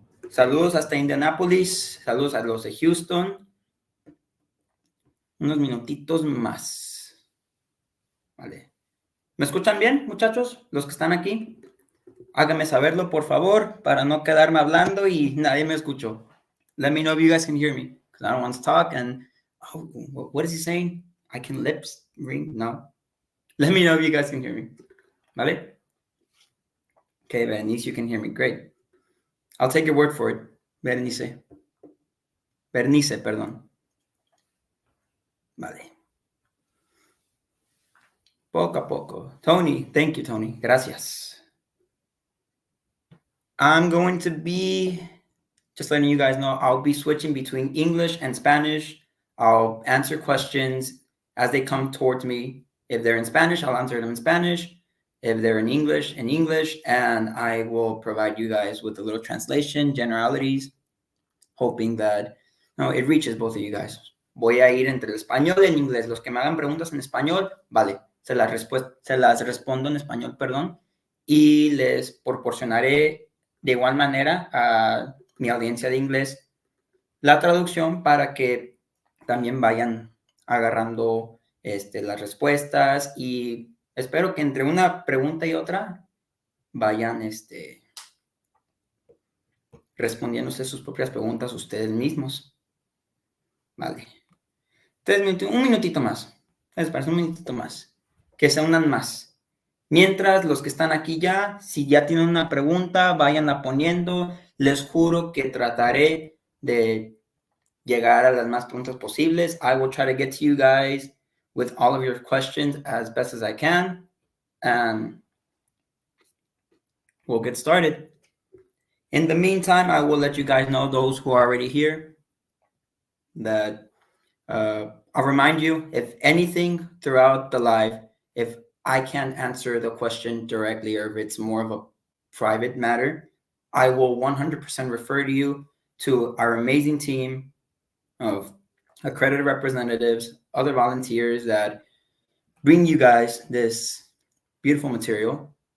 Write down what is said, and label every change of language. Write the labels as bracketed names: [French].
[Spanish] Saludos hasta Indianapolis, saludos a los de Houston. Unos minutitos más. Vale. ¿Me escuchan bien, muchachos? Los que están aquí. Háganme saberlo, por favor, para no quedarme hablando y nadie me escuchó. [English] Let me know if you guys can hear me, because I don't want to talk and, oh, what is he saying? I can lips ring? No. Let me know if you guys can hear me. ¿Vale? Okay, Berenice, you can hear me. Great. I'll take your word for it. [Spanish] Berenice, perdón. Vale. Poco a poco. Tony, [English] thank you, [Spanish] Tony. Gracias. [English] I'm going to be, just letting you guys know, I'll be switching between English and Spanish. I'll answer questions as they come towards me. If they're in Spanish, I'll answer them in Spanish. If they're in English, and I will provide you guys with a little translation, generalities, hoping that it reaches both of you guys. [Spanish] Voy a ir entre el español y el inglés. Los que me hagan preguntas en español, vale, se las respondo en español, perdón, y les proporcionaré de igual manera a mi audiencia de inglés la traducción para que también vayan agarrando las respuestas, y espero que entre una pregunta y otra vayan respondiéndose sus propias preguntas ustedes mismos. Vale. 3 minutos, un minutito más. ¿Les parece? Un minutito más. Que se unan más. Mientras, los que están aquí ya, si ya tienen una pregunta, vayanla poniendo. Les juro que trataré de llegar a las más preguntas posibles. [English] I will try to get to you guys with all of your questions as best as I can. And we'll get started. In the meantime, I will let you guys know, those who are already here, that I'll remind you, if anything throughout the live, if I can't answer the question directly or if it's more of a private matter, I will 100% refer to you to our amazing team of accredited representatives, other volunteers that bring you guys this beautiful material.